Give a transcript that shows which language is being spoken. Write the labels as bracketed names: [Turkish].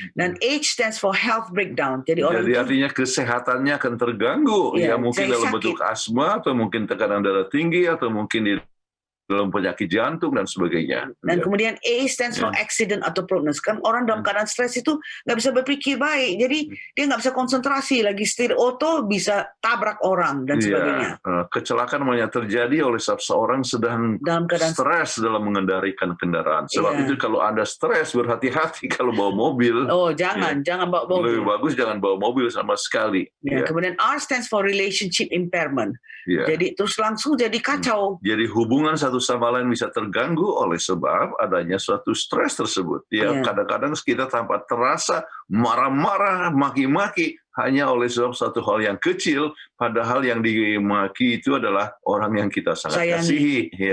[English] Dan H stands for health breakdown. [Indonesian] Jadi artinya kesehatannya akan terganggu. Mungkin dalam bentuk asma atau mungkin tekanan darah tinggi atau mungkin di dalam penyakit jantung dan sebagainya. Dan kemudian [English] A stands for accident [Indonesian] atau [English] prognosis. [Indonesian] Kan orang dalam keadaan stres itu nggak bisa berpikir baik. Jadi dia nggak bisa konsentrasi. Lagi setir oto bisa tabrak orang dan sebagainya. Kecelakaan banyak terjadi oleh seseorang sedang dalam keadaan stres dalam mengendalikan kendaraan. Sebab itu kalau Anda stres, berhati-hati kalau bawa mobil. Jangan bawa mobil. Lebih bagus jangan bawa mobil sama sekali. Kemudian [English] R stands for relationship impairment. [Indonesian] Jadi terus langsung jadi kacau. Jadi hubungan satu sama lain bisa terganggu oleh sebab adanya suatu stres tersebut. Kadang-kadang kita tanpa terasa marah-marah, maki-maki hanya oleh sebab satu hal yang kecil, padahal yang dimaki itu adalah orang yang kita sangat kasihi.